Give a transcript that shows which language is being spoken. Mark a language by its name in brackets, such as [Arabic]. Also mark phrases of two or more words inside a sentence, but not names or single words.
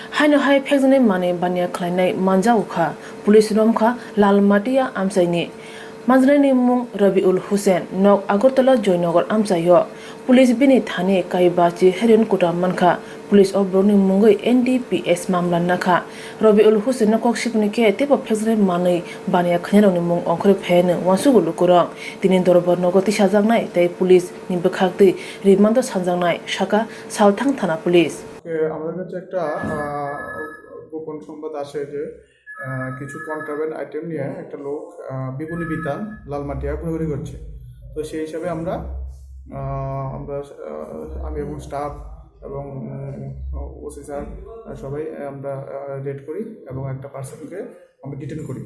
[Kok Borok] Haino hai phekjaknai mane baniya khlainai Manjakokha police romkha lalmatia amsaini Manjrani mung Rabiul Hussein nok Agartala Joynagar amsayo police bini thane kaibachi herin kota mankha police obroni mungoi NDPS mamla nakha Rabiul Hussein nakok shipni ke tepa phekjaknai mane baniya khlainani mung ongkhre phene wasugulu kurang tinin dorobor nogoti sajaknai tai police ni bekhakti rimando sanjaknai shaka Salthang thana police [Bangla] আমাদের কাছে একটা গোপন সংবাদ আসে যে কিছু কন্ট্রাব্যান্ড আইটেম নিয়ে একটা লোক বিপণী বিতান লালমাটিয়া ঘোরাঘুরি করছে। তো সেই হিসাবে আমরা আমি এবং স্টাফ এবং [English] OC sir [Bangla] সবাই আমরা রেড করি এবং একটা পার্সনকে আমরা ডিটেন করি।